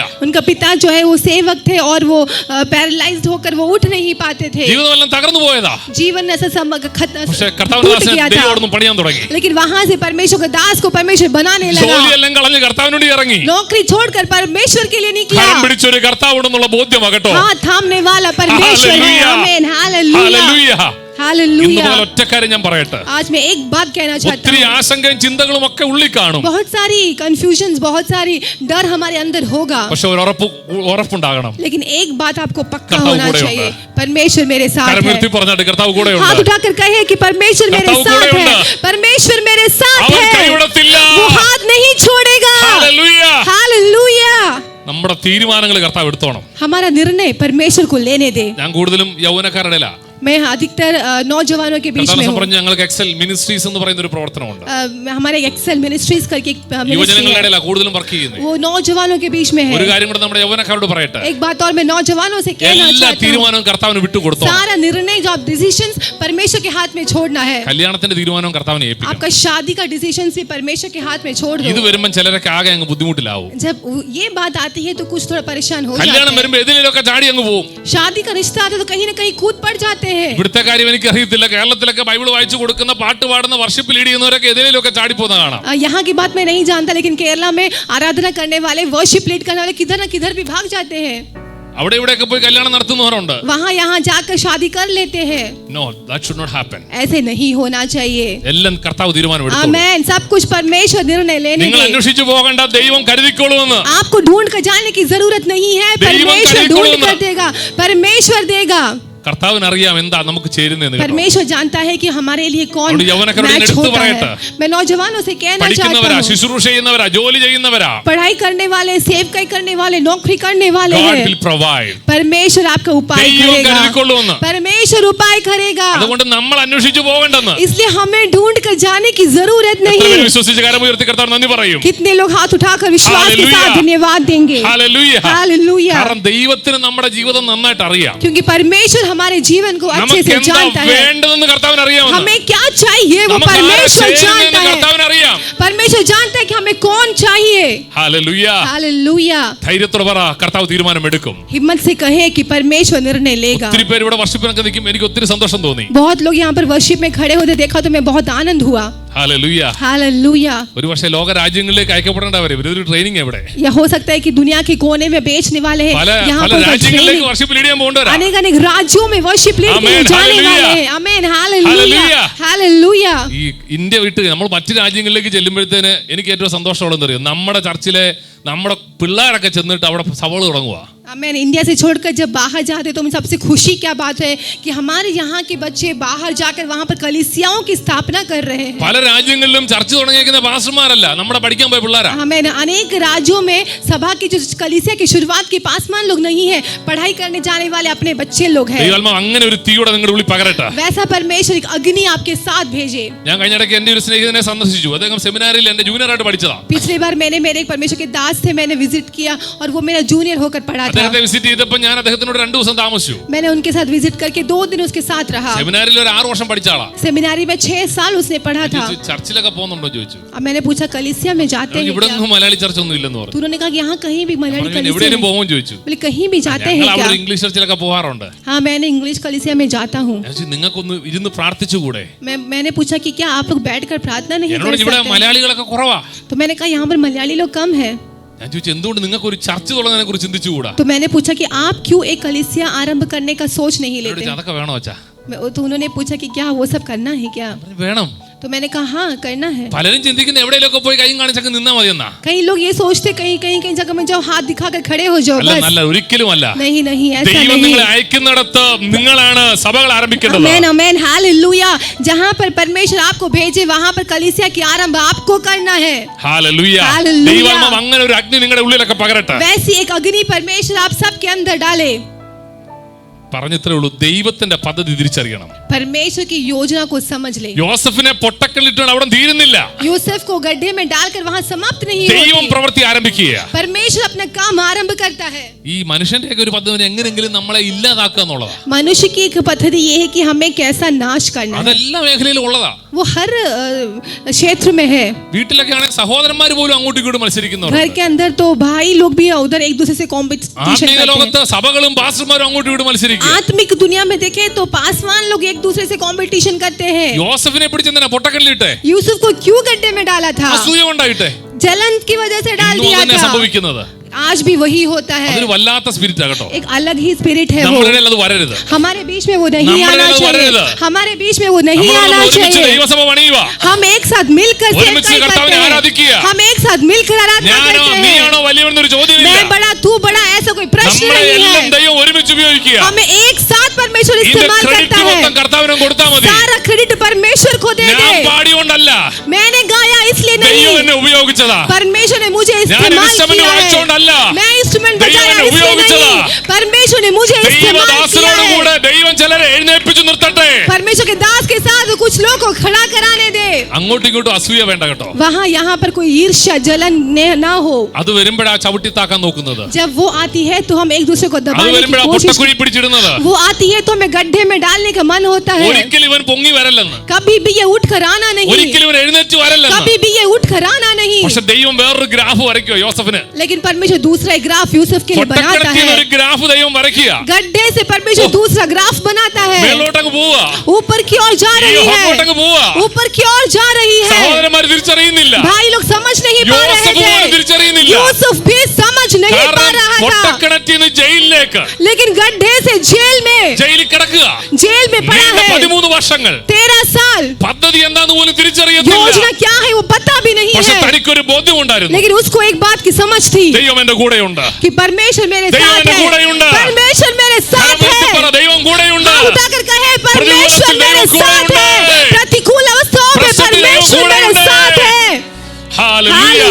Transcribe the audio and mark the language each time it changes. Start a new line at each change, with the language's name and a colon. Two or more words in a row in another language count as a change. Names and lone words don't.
Hindi: उनका पिता जो है वो सेवक थे और वो पैरालाइज्ड होकर वो उठ नहीं पाते थे.
Malayalam: ജീവിതമെല്ലാം തകർന്നു പോയതാ.
Hindi: जीवन ऐसा ടൂട്ട് गया था.
Malayalam: പണിയാൻ തുടങ്ങി.
Hindi: लेकिन वहां से परमेश्वर के दास को परमेश्वर बनाने लगा.
Malayalam: ജോലിയെല്ലാം കളഞ്ഞ് കർത്താവിനോട് ഇറങ്ങി.
Hindi: नौकरी छोड़कर परमेश्वर के लिए निकला.
Malayalam: കരം പിടിച്ചൊരു കർത്താവുണ്ടെന്നുള്ള ബോധ്യമാകട്ടോ.
Hindi: हाथ थामने वाला परमेश्वर है. आमीन. हालेलुया. हालेलुया.
Malayalam: ഒറ്റ കാര്യം ഞാൻ പറയട്ടെ.
Hindi: आज मैं एक बात कहना चाहता
Malayalam: ഒത്തിരി
Hindi: हूँ.
Malayalam: ആശങ്കയും ചിന്തകളും ഒക്കെ ഉള്ളിൽ കാണും.
Hindi: बहुत सारी कंफ्यूजन्स, बहुत सारी डर हमारे अंदर होगा,
Malayalam: പക്ഷെ ഒരു ഉറപ്പുണ്ടാകണം.
Hindi: लेकिन एक बात आपको पक्का
Malayalam: कर्ताव
Hindi: होना
Malayalam: കൂടെ
Hindi: चाहिए,
Malayalam: ഉണ്ട്.
Hindi: परमेश्वर मेरे साथ है.
Malayalam: കരമുയർത്തി പറഞ്ഞാട്ട് കർത്താവ് കൂടെ
Hindi: हाथ
Malayalam: ഉണ്ട്.
Hindi: उठाकर कहे कि परमेश्वर मेरे
Malayalam: कर्ताव
Hindi: साथ
Malayalam: കൂടെ
Hindi: है.
Malayalam: ഉണ്ട്.
Hindi: परमेश्वर मेरे साथ
Malayalam: അവൻ
Hindi: है.
Malayalam: കൈവിടത്തില്ല.
Hindi: वो हाथ नहीं छोड़ेगा.
Malayalam: ഹല്ലേലൂയ.
Hindi: हालेलुया.
Malayalam: നമ്മുടെ തീരുമാനങ്ങൾ കർത്താവ് എടുത്തോണം.
Hindi: हमारा निर्णय परमेश्वर को लेने दे.
Malayalam: ഞാൻ കൂടുതലും യൗവനക്കാരുടെ ഇടയിലാ.
Hindi: मैं अधिकतर नौजवानों के बीच में हूँ.
Malayalam: പറഞ്ഞ ഞങ്ങൾക്ക് എക്സൽ മിനിസ്ട്രീസ് എന്ന് പറയുന്ന ഒരു പ്രവർത്തനമുണ്ട്.
Hindi: हमारे एक्सेल मिनिस्ट्रीज करके एक मिनिस्ट्री
Malayalam: യുവജനങ്ങളുടെ
Hindi: है,
Malayalam: ഇടയിലാ കൂടുതലും വർക്ക് ചെയ്യുന്നത്.
Hindi: वो नौजवानों के बीच में
Malayalam: ഒരു
Hindi: है.
Malayalam: കാര്യം കൂടെ നമ്മുടെ യൗവനക്കാരോട് പറയട്ടെ.
Hindi: एक बात और मैं नौजवानों से कहना
Malayalam: എല്ലാ
Hindi: चाहता हूँ,
Malayalam: തീരുമാനവും കർത്താവിന് വിട്ടുകൊടുത്തോ.
Hindi: सारा निर्णय जो आप डिसीजंस परमेश्वर के हाथ में छोड़ना है.
Malayalam: കല്യാണത്തിന്റെ തീരുമാനവും കർത്താവിനെ ഏൽപ്പിക്കണം.
Hindi: आपका शादी का डिसीजंस भी परमेश्वर के हाथ में छोड़
Malayalam: ഇത്
Hindi: दो.
Malayalam: വരുമ്പോൾ ചിലരൊക്കെ ആകെ അങ്ങ് ബുദ്ധിമുട്ടിലാവും.
Hindi: जब ये बात आती है तो कुछ थोड़ा परेशान हो
Malayalam: കല്യാണം
Hindi: जाते हैं.
Malayalam: വരുമ്പോൾ എതിലൊക്കെ ചാടി അങ്ങ് പോവും.
Hindi: शादी का रिश्ता आता है तो कहीं ना कहीं कूद पड़ जाते जाते हैं।
Malayalam: ഇവിടുത്തെ കാര്യം എനിക്ക് അറിയത്തില്ല. കേരളത്തിലൊക്കെ ബൈബിൾ വായിച്ചു കൊടുക്കുന്ന പാട്ട് പാടുന്ന
English: worship lead
Malayalam: ചെയ്യുന്നവരൊക്കെ എതിരെയൊക്കെ ചാടിപ്പോകുന്ന കാണാം.
Hindi: यहाँ की बात मैं नहीं जानता, लेकिन केरला में आराधना करने वाले,
English: worship lead
Hindi: करने वाले किधर न किधर भी भाग जाते हैं।
Malayalam: അവിടെ ഇവിടെയൊക്കെ പോയി കല്യാണം നടത്തുന്നവരുണ്ട്.
Hindi: वहाँ यहाँ जाकर शादी कर लेते हैं.
English: No, that should not happen.
Hindi: ऐसे नहीं होना चाहिए.
Malayalam: എല്ലാം കർത്താവ് തീരുമാനമെടുത്തു.
Hindi: आमेन. सब कुछ परमेश्वर निर्णय लेने
Malayalam: നിങ്ങൾ അന്വേഷിച്ചു പോകണ്ട, ദൈവം കരുതിക്കൊള്ളുമെന്ന്.
Hindi: आपको ढूंढ कर जाने की जरूरत नहीं है, परमेश्वर ढूंढ कर देगा, परमेश्वर देगा.
Malayalam: കർത്താവിന് അറിയാം എന്താ നമുക്ക് ചേരുന്നതെന്ന്.
Hindi: परमेश्वर जानता है कि हमारे लिए कौन मैच होता है. मैं नौजवानों से कहना चाहता हूं,
Malayalam: ശുശ്രൂഷ ചെയ്യുന്നവരാ, ജോലി ചെയ്യുന്നവരാ,
Hindi: पढ़ाई करने वाले, सेवकाई करने वाले, नौकरी करने वाले हैं, परमेश्वर आपका उपाय करेगा. परमेश्वर उपाय करेगा.
Malayalam: അതുകൊണ്ട് നമ്മൾ അന്വേഷിച്ചു പോകണ്ടെന്ന്.
Hindi: इसलिए हमें ढूंढ कर जाने की जरूरत नहीं.
Malayalam: വിശ്വസിച്ച് കരമുയർത്തി കർത്താവിന് നന്ദി പറയും.
Hindi: कितने लोग हाथ उठाकर विश्वास के साथ धन्यवाद देंगे. हालेलुया, हालेलुया.
Malayalam: കാരണം ദൈവത്തിന് നമ്മുടെ ജീവിതം നന്നായിട്ട് അറിയാം.
Hindi: क्योंकि परमेश्वर हमारे जीवन को अच्छे से जानता है. हमें क्या चाहिए वो परमेश्वर जानता है. परमेश्वर जानता है कि हमें कौन चाहिए. हालेलुया, हालेलुया.
Malayalam: ധൈര്യത്തോടെ പറ, കർത്താവ് തീരുമാനമെടുക്കും.
Hindi: हिम्मत से कहे कि परमेश्वर निर्णय लेगा.
Malayalam: ഒത്തിരി പേര് ഇവിടെ വർഷിപ്പിനൊക്കെ നിൽക്കും, എനിക്ക് ഒത്തിരി സന്തോഷം തോന്നി.
Hindi: बहुत लोग यहाँ पर वर्शिप में खड़े होते देखा तो मैं बहुत आनंद हुआ. हालेलुया, हालेलुया.
Malayalam: ഒരു പക്ഷേ ലോക രാജ്യങ്ങളിലേക്ക് അയക്കപ്പെടേണ്ടവരെ ഇവരൊരു ട്രെയിനിങ് എവിടെ?
Hindi: या हो सकता है कि दुनिया के कोने में बेचने वाले हैं, यहाँ पर
Malayalam: രാജ്യങ്ങളിലേക്ക്
English: worship lead
Malayalam: ചെയ്യാൻ പോകേണ്ടവരാ.
Hindi: अनेक राज्यों में
English: worship lead
Hindi: करने जाने वाले हैं. आमेन. हालेलुया, हालेलुया.
Malayalam: ഈ ഇന്ത്യ വിട്ട് നമ്മൾ മറ്റു രാജ്യങ്ങളിലേക്ക് ചെല്ലുമ്പോഴത്തേന് എനിക്ക് ഏറ്റവും സന്തോഷമുള്ളതെന്ന് അറിയാം, നമ്മുടെ ചർച്ചിലെ നമ്മുടെ പിള്ളേരൊക്കെ ചെന്നിട്ട് അവിടെ സഭകൾ തുടങ്ങുക.
Hindi: आमेन. इंडिया से छोड़कर जब बाहर जाते तो सबसे खुशी क्या बात है कि हमारे यहाँ के बच्चे बाहर जाकर वहाँ पर कलीसियाओं की स्थापना कर रहे हैं.
Malayalam: പല രാജ്യങ്ങളിലും ചർച്ച തുടങ്ങിയിരിക്കുന്ന പാസ്റ്റർമാരല്ല, നമ്മുടെ പഠിക്കാൻ പോയ പിള്ളേരാ.
Hindi: आमेन. अनेक राज्यों में सभा की जो कलीसिया की शुरुआत के पासवान लोग नहीं है, पढ़ाई करने जाने वाले अपने बच्चे लोग हैं.
Malayalam: അങ്ങനെ ഒരു തീയോടെ നിങ്ങളുടെ ഉള്ളിൽ പകരട്ടെ.
Hindi: वैसा परमेश्वर एक अग्नि आपके साथ भेजे.
Malayalam: ഞാൻ കഴിഞ്ഞിടയ്ക്ക് എൻ്റെ ഒരു സ്നേഹിതനെ സന്ദർശിച്ചു. അദ്ദേഹം സെമിനാറിൽ എൻ്റെ ജൂനിയർ ആയിട്ട് പഠിച്ചതാ.
Hindi: पिछली बार मैंने मेरे एक परमेश्वर के दास थे, मैंने विजिट किया और वो मेरा जूनियर होकर पढ़ा था.
Malayalam: അദ്ദേഹത്തെ വിസിറ്റ് ചെയ്തപ്പോൾ ഞാൻ അദ്ദേഹത്തിനോട് 2 ദിവസം താമസിച്ചു.
Hindi: मैंने उनके साथ विजिट करके 2 दिन उसके साथ रहा.
Malayalam: സെമിനാറിൽ ഒരു 6 വർഷം പഠിച്ച ആളാ.
Hindi: सेमिनारी में 6 साल उसने पढ़ा था.
Malayalam: ചർച്ചിലൊക്കെ പോകുന്നുണ്ടോ ചോദിച്ചു.
Hindi: अब मैंने पूछा कलीसिया में जाते हैं
Malayalam: ഇവിടെ ഒന്നും മലയാളി ചർച്ച ഒന്നും ഇല്ലെന്ന് പറഞ്ഞു.
Hindi: उन्होंने कहा कि यहाँ कहीं भी मलयाली कलीसिया
Malayalam: എവിടെയും പോകുമോ ചോദിച്ചു.
Hindi: बोले कहीं भी जाते हैं क्या?
Malayalam: ഇംഗ്ലീഷ് ചർച്ചിലൊക്കെ പോകാറുണ്ട്.
Hindi: हाँ, मैंने इंग्लिश कलीसिया में जाता हूँ.
Malayalam: നിങ്ങൾക്കൊന്ന് ഇരുന്ന് പ്രാർത്ഥിച്ചുകൂടെ?
Hindi: मैंने पूछा कि क्या आप लोग बैठकर प्रार्थना नहीं कर सकते?
Malayalam: ഇവിടെ മലയാളികളൊക്കെ കുറവാ.
Hindi: तो मैंने कहा यहाँ पर मलयाली लोग कम है.
Malayalam: ഞാൻ ചോദിച്ചു എന്തുകൊണ്ട് നിങ്ങൾക്ക് ഒരു ചർച്ച തുടങ്ങുന്നതിനെ കുറിച്ച് ചിന്തിച്ചുകൂടാ?
Hindi: तो मैंने पूछा कि आप क्यों एक कलीसिया आरंभ करने का सोच नहीं लेते?
Malayalam: അതൊക്കെ വേണോ അച്ഛാ?
Hindi: तो उन्होंने पूछा कि क्या वो सब करना है क्या?
Malayalam: വേണം.
Hindi: तो मैंने कहा हाँ करना है.
Malayalam: പലരും ചിന്തിക്കുന്ന എവിടെയെങ്കിലും പോയി കൈയും കാണിച്ചൊക്കെ നിന്നാ മതിയെന്നാ.
Hindi: कई लोग ये सोचते कहीं जगह में जाओ, हाथ दिखाकर खड़े हो जाओ बस.
Malayalam: അല്ല, ഒരിക്കലും അല്ല.
Hindi: नहीं ऐसा नहीं.
Malayalam: ദൈവം നിങ്ങളെ അയക്കുന്നിടത്ത് നിങ്ങളാണ് സഭകൾ ആരംഭിക്കേണ്ടത്.
Hindi: आमेन, आमेन, हालेलुया. जहां पर परमेश्वर आपको भेजे वहां पर कलीसिया की आरंभ आपको करना है. हालेलुया.
Malayalam: ദൈവം അങ്ങനെ ഒരു അഗ്നി നിങ്ങളുടെ ഉള്ളിലൊക്കെ പകരട്ടെ.
Hindi: वैसी एक अग्नि परमेश्वर आप सबके अंदर डाले.
Malayalam: പറഞ്ഞത്രേ ഉള്ളൂ, ദൈവത്തിന്റെ പദ്ധതി തിരിച്ചറിയണം.
Hindi: परमेश्वर की योजना को समझ ले.
Malayalam: യോസഫിനെ പൊട്ടക്കല്ലിട്ടാണ് അവിടെ തീരുന്നില്ല.
Hindi: यूसुफ को गड्ढे में डालकर वहां समाप्त नहीं होती.
Malayalam: ദൈവം പ്രവൃത്തി ആരംഭിക്കുക.
Hindi: परमेश्वर अपना काम आरंभ करता है.
Malayalam: ഈ മനുഷ്യന്റെ ഒരു പദ്ധതി എങ്ങനെയെങ്കിലും നമ്മളെ ഇല്ലാതാക്കുക എന്നുള്ളതാ.
Hindi: मनुष्य की एक पद्धति ये है कि हमें कैसा नाश करना है.
Malayalam: അതെല്ലാ മേഖലയിലും ഉള്ളതാ.
Hindi: वो हर क्षेत्र में है.
Malayalam: വീട്ടിലൊക്കെ ആണെങ്കിൽ സഹോദരന്മാർ പോലും അങ്ങോട്ടും ഇങ്ങോട്ടും മത്സരിക്കുന്നവരുണ്ട്.
Hindi: घर के अंदर तो भाई लोग भी उधर एक दूसरे से कॉम्पिटिशन करते हैं.
Malayalam: ലോകത്ത് സഭകളും പാസ്റ്റർമാരും അങ്ങോട്ടും ഇങ്ങോട്ടും മത്സരിക്കും.
Hindi: आत्मिक दुनिया में देखें तो पासवान लोग एक दूसरे से कंपटीशन करते हैं.
Malayalam: യോസഫിനെ പിടിച്ചെന്തിനാ പൊട്ടക്കല്ലിട്ടെ?
Hindi: यूसुफ को क्यों गड्ढे में डाला था?
Malayalam: അസൂയ കൊണ്ടായിട്ടെ.
Hindi: जलन की वजह से डाल दिया था.
Malayalam: സംഭവിക്കുന്നത്
Hindi: आज भी वही होता है.
Malayalam: അതൊരു വല്ലാത്ത സ്പിരിറ്റ് ആകട്ടോ.
Hindi: एक अलग ही स्पिरिट है वो.
Malayalam: നമ്മളിടയിൽ അത് വരരുത്.
Hindi: हमारे बीच में वो नहीं आना चाहिए. हमारे बीच में वो नहीं आना चाहिए.
Malayalam: ദൈവസഭ പണിയുക.
Hindi: हम एक साथ मिलकर
Malayalam: ഒരുമിച്ച് കർത്താവിനെ ആരാധിക്കുക.
Hindi: हम एक साथ मिलकर आराधना करते हैं.
Malayalam: നീയാണോ വലിയവനെന്നൊരു ചോദ്യമില്ല.
Hindi: मैं बड़ा तू बड़ा ऐसा कोई प्रश्न नहीं है.
Malayalam: ദൈവം ഒരുമിച്ച് ഉപയോഗിക്കുക.
Hindi: हमें एक साथ परमेश्वर इस्तेमाल करता है.
Malayalam: കർത്താവിനെ കൊടുത്താൽ മതി.
Hindi: सारा क्रेडिट परमेश्वर को दे दे.
Malayalam: ഞാൻ പാടിയോണ്ടല്ല.
Hindi: मैंने गाया इसलिए नहीं.
Malayalam: ദൈവം എന്നെ ഉപയോഗിച്ചതാ.
Hindi: परमेश्वर ने मुझे इस्तेमाल किया है. मैं इंस्ट्रूमेंट बजाया इसलिए नहीं. परमेश्वर ने मुझे इस्तेमाल किया है.
Malayalam: ദൈവം ചിലരെ എഴുന്നേൽപ്പിച്ചു നിർത്തട്ടെ.
Hindi: परमेश्वर के दास के साथ कुछ लोगों को खड़ा कराने दे.
Malayalam: അങ്ങോട്ടും ഇങ്ങോട്ടും അസൂയ വേണ്ട കേട്ടോ.
Hindi: वहाँ यहाँ पर कोई ईर्ष्या जलन ना हो.
Malayalam: അത് വരുമ്പോഴാ ചവിട്ടി താക്കാൻ നോക്കുന്നത്.
Hindi: जब वो आती है तो हम एक दूसरे को दबाने की कोशिश.
Malayalam: പൊട്ടക്കുഴി പിടിച്ചിടുന്നത്.
Hindi: वो आती है तो हमें गड्ढे में डालने का मन होता है.
Malayalam: ഒരിക്കലും ഇവൻ പൊങ്ങി വരല്ലെന്ന്.
Hindi: कभी भी ये उठ कर आना नहीं.
Malayalam: ഒരിക്കലും ഇവൻ എഴുന്നേറ്റ് വരല്ലെന്ന്.
Hindi: कभी भी ये उठ कर आना नहीं.
Malayalam: പക്ഷേ ദൈവം വേറൊരു ഗ്രാഫ് വരയ്ക്കുക യോസഫിന്.
Hindi: लेकिन परमेश्वर दूसरा ग्राफ यूसुफ के लिए बनाता है.
Malayalam: ഒരു ഗ്രാഫ് ദൈവം വരയ്ക്കുക.
Hindi: गड्ढे से परमेश्वर दूसरा ग्राफ बनाता है.
Malayalam: മേലോട്ടങ്ങ് പോവാ.
Hindi: ऊपर की ओर जा रही है. ऊपर की ओर जा रही है.
Malayalam: സഹോദരന്മാർ തിരിച്ചറിയുന്നില്ല.
Hindi: भाई लोग समझ नहीं पा रहे थे. यूसुफ भी समझ नहीं पा रहा था.
Malayalam: പൊട്ടക്കിണറ്റിന്ന് ജയിലിലേക്ക്.
Hindi: लेकिन गड्ढे से जेल में.
Malayalam: ജയിലിൽ കിടക്കുക.
Hindi: जेल में पड़ा है.
Malayalam: 13 വർഷങ്ങൾ.
Hindi: 13 साल.
Malayalam: പദ്ധതി എന്താണെന്ന് പോലും തിരിച്ചറിയത്തില്ല.
Hindi: योजना क्या है वो पता भी नहीं है.
Malayalam: പക്ഷേ തനിക്കൊരു ബോധ്യം ഉണ്ടായിരുന്നു.
Hindi: लेकिन उसको एक बात की समझ थी.
Malayalam: ദൈവം എന്റെ കൂടെയുണ്ട്.
Hindi: कि परमेश्वर मेरे साथ है. परमेश्वर मेरे साथ है.
Malayalam: ദൈവം കൂടെയുണ്ട്.
Hindi: उठाकर कहे परमेश्वर मेरे साथ है. प्रतिकूल अवस्थाओं में परमेश्वर मेरे साथ है. हालेलुया.